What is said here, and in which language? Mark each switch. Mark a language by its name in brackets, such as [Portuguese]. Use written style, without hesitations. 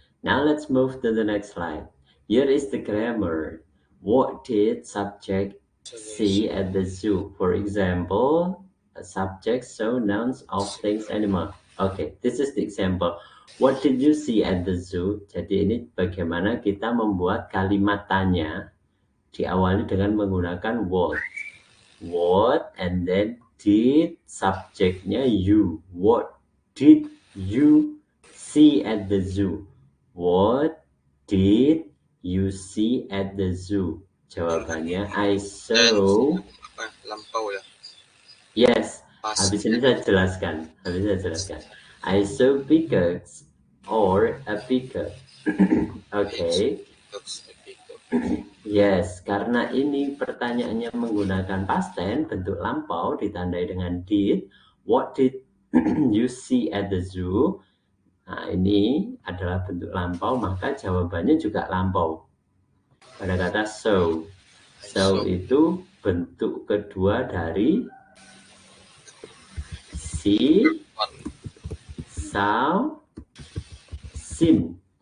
[English] Now let's move to the next slide. Here is the grammar. What did subject see at the zoo? For example, a subject show nouns of things animal. Okay, this is the example. What did you see at the zoo? [Indonesian] Jadi ini bagaimana kita membuat kalimat tanya diawali dengan menggunakan what. [English] What and then did [Indonesian] subjeknya [English] you. What did you see at the zoo? What did you see at the zoo? [Indonesian] Jawabannya [English] I saw. [Indonesian] Lampau ya. [English] Yes, Past [Indonesian] habis ini saya jelaskan. [English] I saw peacocks or a peacock. Okay. [Indonesian] Yes, karena ini pertanyaannya menggunakan [English] past tense, [Indonesian] bentuk lampau ditandai dengan did. [English] What did you see at the zoo? [Indonesian] Nah, ini adalah bentuk lampau, maka jawabannya juga lampau. Pada kata saw. Saw itu bentuk kedua dari [English] see, saw, seen.